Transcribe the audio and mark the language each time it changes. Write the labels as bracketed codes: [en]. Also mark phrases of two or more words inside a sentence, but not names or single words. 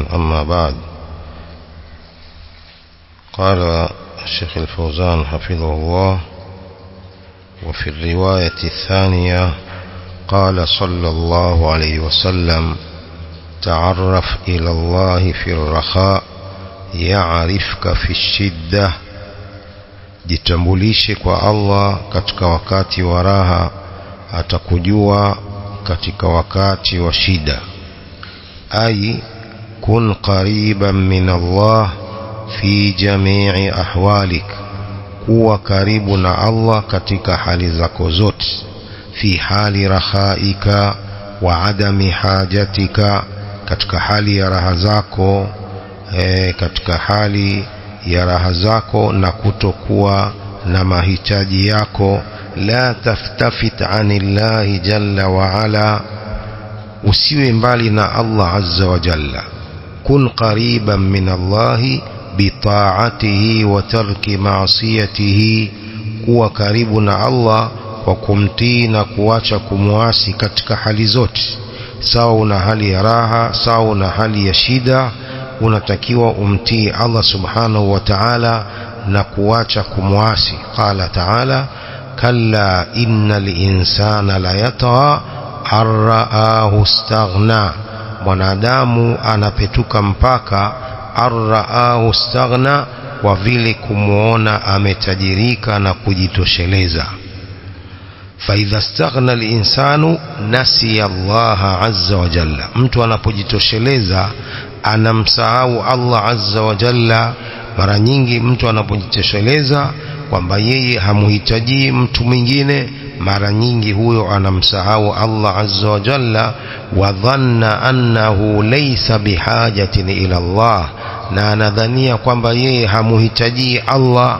[ar] أما بعد، قال الشيخ الفوزان حفظه الله: وفي الرواية الثانية قال صلى الله عليه وسلم: تعرف إلى الله في الرخاء يعرفك في الشدة. [sw] Jitambulishe kwa Allah katika wakati wa raha, atakujua katika wakati wa shida. [ar] أي كن قريبا من الله في جميع أحوالك, [sw] kuwa karibu na Allah katika hali zako zote. [ar] في حال رخائك وعدم حاجتك, [sw] katika hali ya raha zako, katika hali ya raha zako na kutokuwa na mahitaji yako. [ar] لا تلتفت عن الله جل وعلا, [sw] usiwe mbali na Allah [ar] عز وجل. كن قريبا من الله بطاعته وترك معصيته, [sw] kuwa karibu na Allah kwa kumtii na kuacha kumuasi katika hali zote. Sawa una hali ya raha, sawa una hali ya shida, unatakiwa umtii Allah [ar] سبحانه وتعالى [sw] na kuacha kumuasi. [ar] قال تعالى كلا إن الإنسان ليطغى أن رآه استغنى, [sw] mwanadamu anapetuka mpaka arraahu istaghna, kwa vile kumuona ametajirika na kujitosheleza. [ar] فإذا استغنى الإنسان نسي الله عز وجل, [sw] mtu anapojitosheleza anamsahau Allah [ar] عز وجل. [sw] Mara nyingi mtu anapojitosheleza kwamba yeye hamuhitaji mtu mwingine, mara nyingi huyo anamsahau Allah [ar] عز وجل. وظن أنه ليس بحاجة إلى الله, [sw] na anadhania kwamba yeye hamuhitaji Allah.